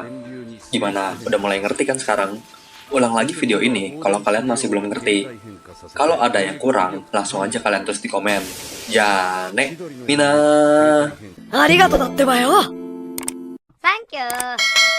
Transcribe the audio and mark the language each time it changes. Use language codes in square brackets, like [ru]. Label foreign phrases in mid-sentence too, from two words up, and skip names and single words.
[id] Gimana, udah mulai ngerti kan sekarang? Ulang lagi video ini kalau kalian masih belum ngerti. Kalau ada yang kurang, langsung aja kalian tulis di komen. [ja] じゃね、みんな. ありがとうだってばよ。サンキュー。